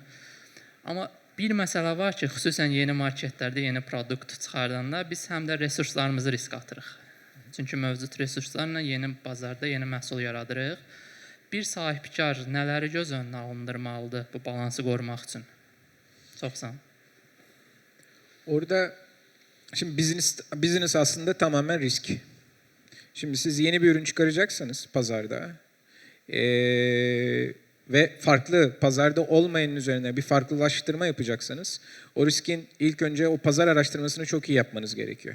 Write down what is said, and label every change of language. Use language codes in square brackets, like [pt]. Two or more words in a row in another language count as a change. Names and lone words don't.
[az] Amma bir məsələ var ki, xüsusən yeni marketlərdə yeni produkt çıxardanda biz həm də resurslarımızı risk atırıq. Çünki mövcud resurslarla yeni bazarda yeni məhsul yaradırıq. Bir sahibkar nələri göz önünə alındırmalıdır bu balansı qorumaq üçün? Çox sağ olun. [tr] Orada şimdi business aslında tamamen risk. Şimdi siz yeni bir ürün çıkaracaksınız pazarda ve farklı pazarda olmayanın üzerine bir farklılaştırma yapacaksanız o riskin ilk önce o pazar araştırmasını çok iyi yapmanız gerekiyor.